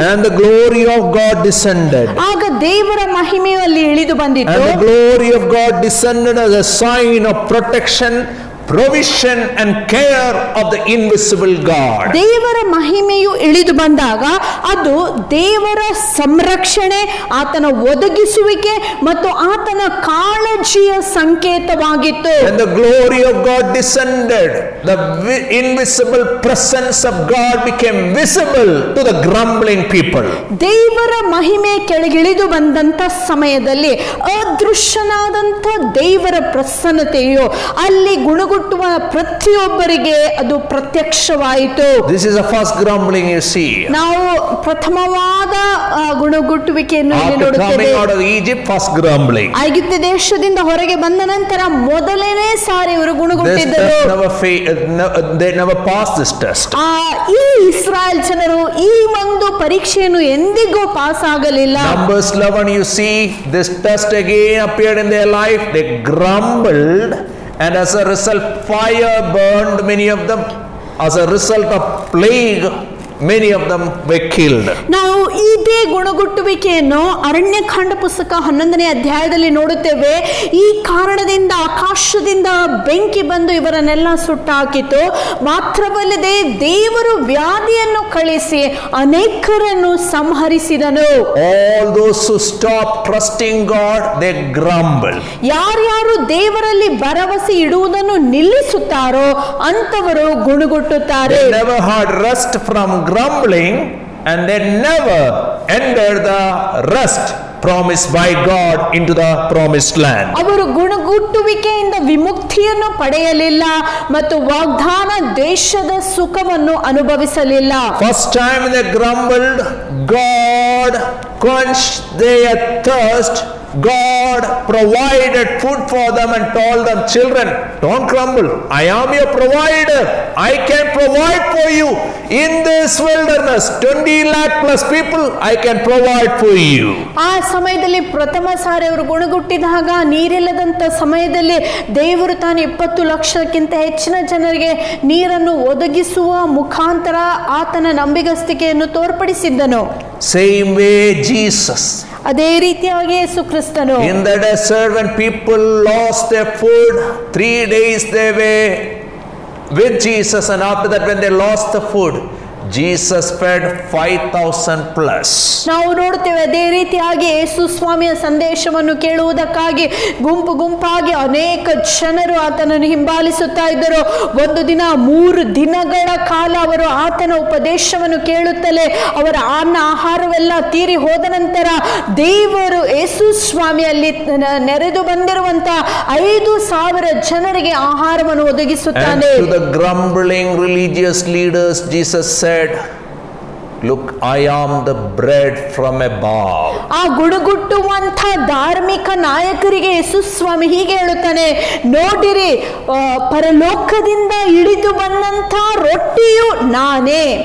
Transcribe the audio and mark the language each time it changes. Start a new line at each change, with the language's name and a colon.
English: And the glory of God descended.
Kannada: ಆಗ ದೇವರ ಮಹಿಮೆಯು ಅಲ್ಲಿ ಇಳಿದು ಬಂದಿತು.
English: And the glory of God descended as a sign of protection, provision and care of the invisible God.
Kannada: ದೇವರ ಮಹಿಮೆಯು ಇಳಿದು ಬಂದಾಗ ಅದು ದೇವರ ಸಂರಕ್ಷಣೆ, ಆತನ ಒದಗಿಸುವಿಕೆ ಮತ್ತು ಆತನ ಕಾಳಜಿಯ ಸಂಕೇತವಾಗಿತ್ತು.
English: When the glory of God descended, the invisible presence of God became visible to the grumbling people.
Kannada: ದೇವರ ಮಹಿಮೆ ಕೆಳಗಿಳಿದು ಬಂದಂತ ಸಮಯದಲ್ಲಿ ಅದೃಶ್ಯನಾದಂಥ ದೇವರ ಪ್ರಸನ್ನತೆಯು ಅಲ್ಲಿ ಗುಣಗುಟ್ಟುವ ಪ್ರತಿಯೊಬ್ಬರಿಗೆ ಅದು ಪ್ರತ್ಯಕ್ಷವಾಯಿತು.
English: This is the first grumbling you see.
Kannada: ನಾವು ಪ್ರಥಮವಾದ ಗುಣಗುಟ್ಟುವಿಕೆಯನ್ನು ಇಲ್ಲಿ
English: After
Kannada: ನೋಡುತ್ತೇವೆ.
English: coming out of Egypt, first grumbling.
Kannada: ಐಗುಪ್ತ ದೇಶದಿಂದ ಹೊರಗೆ ಬಂದ ನಂತರ ಮೊದಲನೇ ಸಾರಿ ಇವರು
English: This
Kannada: ಗುಣಗುಟ್ಟಿದ್ದರು.
English: test they never passed this test.
Kannada: ಈ ಇಸ್ರಾಯೇಲ್ ಜನರು ಈ ಒಂದು ಪರೀಕ್ಷೆಯನ್ನು ಎಂದಿಗೂ ಪಾಸ್ ಆಗಲಿಲ್ಲ.
English: Numbers 11 you see this test again appeared in their life. They grumbled, and as a result fire burned many of them. As a result of plague, many of them were killed.
Kannada: ನಾವು ಇದೇ ಗುಣಗುಟ್ಟುವಿಕೆಯನ್ನು ಅರಣ್ಯಕಾಂಡ ಪುಸ್ತಕ 11ನೇ ಅಧ್ಯಾಯದಲ್ಲಿ ನೋಡುತ್ತೇವೆ. ಈ ಕಾರಣದಿಂದ ಆಕಾಶದಿಂದ ಬೆಂಕಿ ಬಂದು ಇವರನ್ನೆಲ್ಲ ಸುಟ್ಟಾಕಿತು. ಮಾತ್ರವಲ್ಲದೆ ದೇವರು ವ್ಯಾಧಿಯನ್ನು ಕಳಿಸಿ ಅನೇಕರನ್ನು ಸಂಹರಿಸಿದನು.
English: All those who stopped trusting God, they grumbled.
Kannada: ಯಾರ್ಯಾರು ದೇವರಲ್ಲಿ ಭರವಸೆ ಇಡುವುದನ್ನು ನಿಲ್ಲಿಸುತ್ತಾರೋ ಅಂತವರು ಗುಣಗುಟ್ಟುತ್ತಾರೆ.
English: They never had rest from grumbling, and they never entered the rest promised by God into the promised land.
Kannada: ಅವರು ಗುಣಗುಟ್ಟುವಿಕೆಯಿಂದ ವಿಮುಕ್ತಿಯನ್ನು ಪಡೆಯಲಿಲ್ಲ ಮತ್ತು ವಾಗ್ದಾನ ದೇಶದ ಸುಖವನ್ನು ಅನುಭವಿಸಲಿಲ್ಲ.
English: First time they grumbled, God quenched their thirst God provided food for them and told them, children, don't grumble. I am your provider. I can provide for you. In this wilderness, 20 lakh plus people, I can provide for you.
Kannada: ಆ ಸಮಯದಲ್ಲಿ ಪ್ರಥಮ ಸಾರಿ ಅವರು ಗುಣಗುಟ್ಟಿದಾಗ ನೀರಿಲ್ಲದಂತ ಸಮಯದಲ್ಲಿ ದೇವರು ತಾನು 20 ಲಕ್ಷಕ್ಕಿಂತ ಹೆಚ್ಚಿನ ಜನರಿಗೆ ನೀರನ್ನು ಒದಗಿಸುವ ಮುಖಾಂತರ ಆತನ ನಂಬಿಗಸ್ತಿಕೆಯನ್ನು ತೋರ್ಪಡಿಸಿದ್ದನು.
English: Same way Jesus.
Kannada: ಅದೇ ರೀತಿಯಾಗಿ ಯೇಸು ಕ್ರಿಸ್ತನು
English: In the desert, when people lost their food, 3 days they were with Jesus, and after that when they lost the food, Jesus fed 5,000 plus.
Kannada: ನಾವು ನೋಡ್ತೇವೆ ಅದೇ ರೀತಿಯಾಗಿ ಯೇಸು ಸ್ವಾಮಿಯ ಸಂದೇಶವನ್ನು ಕೇಳುವುದಕ್ಕಾಗಿ ಗುಂಪು ಗುಂಪಾಗಿ ಅನೇಕ ಜನರು ಆತನನ್ನು ಹಿಂಬಾಲಿಸುತ್ತಾ ಇದ್ದರು. ಒಂದು ದಿನ 3 ದಿನಗಳ ಕಾಲ ಅವರು ಆತನ ಉಪದೇಶವನ್ನು ಕೇಳುತ್ತಲೇ ಅವರ ಆಹಾರವೆಲ್ಲ ತೀರಿ ಹೋದ ನಂತರ ದೇವರು ಯೇಸು ಸ್ವಾಮಿಯಲ್ಲಿ ನೆರೆದು ಬಂದಿರುವಂತ 5,000 ಜನರಿಗೆ ಆಹಾರವನ್ನು ಒದಗಿಸುತ್ತಾನೆ.
English: And to the grumbling religious leaders, Jesus said, look, I am the bread from above.
Kannada: ಆ ಗುಡುಗುಟ್ಟುವಂತ ಧಾರ್ಮಿಕ ನಾಯಕರಿಗೆ ಯೇಸು ಸ್ವಾಮಿ ಹೀಗೆ ಹೇಳುತ್ತಾನೆ, ನೋಡಿರಿ, ಪರಲೋಕದಿಂದ ಇಳಿದು ಬಂದಂತ ರೊಟ್ಟಿಯು ನಾನೇ.